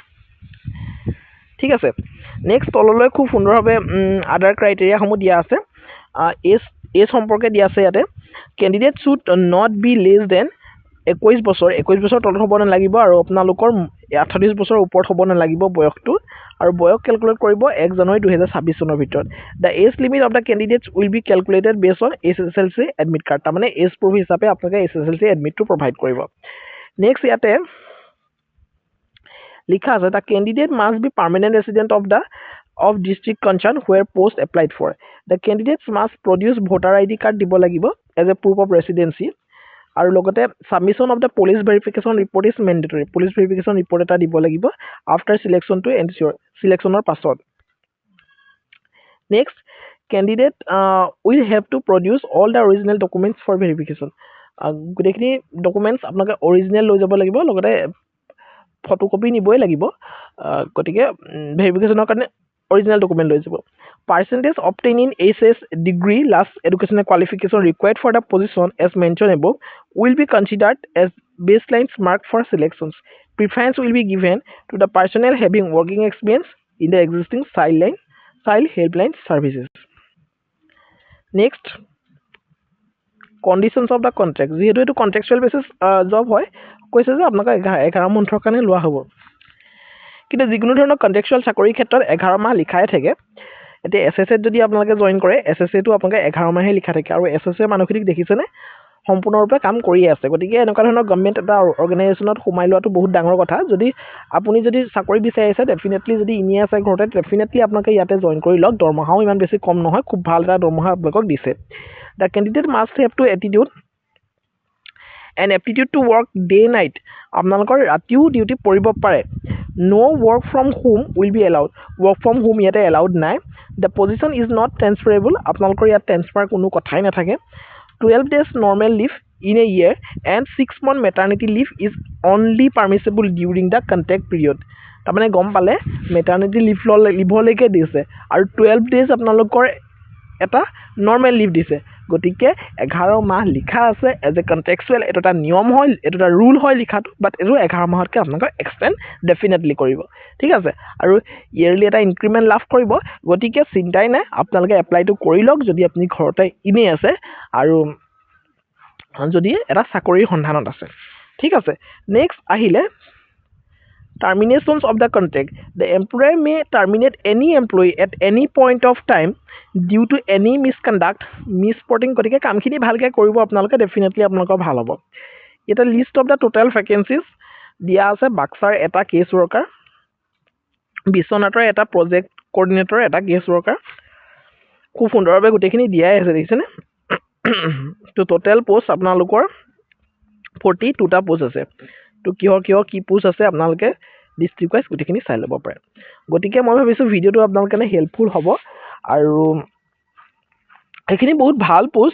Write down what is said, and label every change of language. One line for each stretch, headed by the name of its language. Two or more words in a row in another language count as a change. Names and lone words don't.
Assamese: ঠিক আছে নেক্সট তললৈ খুব সুন্দৰভাৱে
English: other criteria
Assamese: দিয়া আছে এজ সম্পৰ্কে দিয়া আছে ইয়াতে
English: candidate should not be less than
Assamese: 21 বছৰ তলত হ'ব নালাগিব আৰু আপোনালোকৰ 48 বছৰৰ ওপৰত হ'ব নালাগিব বয়সটো আৰু বয়স কেলকুলেট কৰিব 1 জানুৱাৰী 2026 চনৰ ভিতৰত
English: the age limit of the candidates will be calculated base on SSLC admit card
Assamese: তাৰমানে
English: age proof
Assamese: হিচাপে আপোনালোকে SSLC এডমিটটো প্ৰভাইড কৰিব নেক্সট ইয়াতে লিখা আছে
English: the candidate must be permanent resident of district concern where post applied for the candidates must produce voter ID card
Assamese: দিব লাগিব
English: as a proof of residency আৰু লগতে submission of the police verification report is mandatory police verification report
Assamese: এটা দিব লাগিব
English: after selection to ensure selectionৰ পাছত next candidate will have to produce all the original documents for verification
Assamese: গোটেইখিনি ডকুমেণ্টছ আপোনালোকে অৰিজিনেল লৈ যাব লাগিব লগতে ফটোকপি নিবই লাগিব গতিকে ভেৰিফিকেশ্যনৰ কাৰণে
English: original document
Assamese: লৈ যাব
English: percentage obtained in HS degree last educational qualification required for the position as mentioned above will be considered as baseline mark for selections preference will be given to the personnel having working experience in the existing child helpline services next conditions of the contract
Assamese: যেহেতু এটো
English: contractual basis job
Assamese: হয় কৈছে যে আপোনাক 11 মাহৰ কাৰণে লোৱা হ'ব কিন্তু যিকোনো ধৰণৰ কন্ট্ৰেকচুৱেল চাকৰিৰ ক্ষেত্ৰত 11 মাহ লিখাই থাকে এতিয়া SSA যদি আপোনালোকে জয়েন কৰে SSA টো আপোনালোকে 11 মাহে লিখা থাকে আৰু SSA মানুহখিনিক দেখিছেনে সম্পূৰ্ণৰূপে কাম কৰিয়ে আছে গতিকে এনেকুৱা ধৰণৰ গভৰ্ণমেণ্ট এটা অৰ্গেনাইজেশ্যনত সোমাই লোৱাটো বহুত ডাঙৰ কথা আপুনি যদি চাকৰি বিচাৰি আছে ডেফিনেটলি যদি ইনে আছে ঘৰতে ডেফিনেটলি আপোনালোকে ইয়াতে জইন কৰি লওক দৰমহাও ইমান বেছি কম নহয় খুব ভাল এটা দৰমহা আপোনালোকক দিছে
English: the candidate must have to attitude and aptitude to work day night
Assamese: আপোনালোকৰ ৰাতিও ডিউটি কৰিব পাৰে
English: no work from home will be allowed work from home ইয়াতে allowed নাই the position is not transferable
Assamese: আপোনালোকৰ ইয়াত ট্ৰান্সফাৰ কোনো কথাই নাথাকে
English: 12 days normal leave in a year and 6 month maternity leave is only permissible during the contract period
Assamese: তাৰমানে গম পালে
English: maternity leave
Assamese: লিভলৈকে দিছে আৰু
English: 12 days
Assamese: আপোনালোকৰ এটা
English: normal leave
Assamese: দিছে গতিকে 11 মাহ লিখা আছে
English: as a contractual
Assamese: এটা নিয়ম হয় এটা ৰুল হয় লিখাটো বাট এইটো 11 মাহতকৈ আপোনালোকে
English: extend definitely
Assamese: কৰিব ঠিক আছে আৰু ইয়েৰলি এটা ইনক্ৰিমেণ্ট লাভ কৰিব গতিকে চিন্তাই নাই আপোনালোকে এপ্লাইটো কৰি লওক যদি আপুনি ঘৰতে ইনে আছে আৰু যদি এটা চাকৰিৰ সন্ধানত আছে ঠিক আছে নেক্সট আহিলে
English: terminations of the contract the employer may terminate any employee at any point of time due to any misconduct misreporting
Assamese: গতিকে কামখিনি ভালকৈ কৰিব আপোনালোকে ডেফিনেটলি আপোনালোকৰ ভাল হ'ব এটা
English: list of the total vacancies
Assamese: দিয়া আছে বাক্সাৰ এটা
English: case worker
Assamese: বিশ্বনাথৰ এটা
English: project coordinator
Assamese: এটা
English: case worker
Assamese: খুব সুন্দৰভাৱে গোটেইখিনি দিয়াই আছে দেখিছেনে তো
English: total post
Assamese: আপোনালোকৰ 42টা পোষ্ট আছে তো কিহৰ কি পোষ্ট আছে আপোনালোকে
English: district wise
Assamese: গোটেইখিনি চাই ল'ব পাৰে গতিকে মই ভাবিছোঁ ভিডিঅ'টো আপোনালোকৰ কাৰণে হেল্পফুল হ'ব আৰু এইখিনি বহুত ভাল পোষ্ট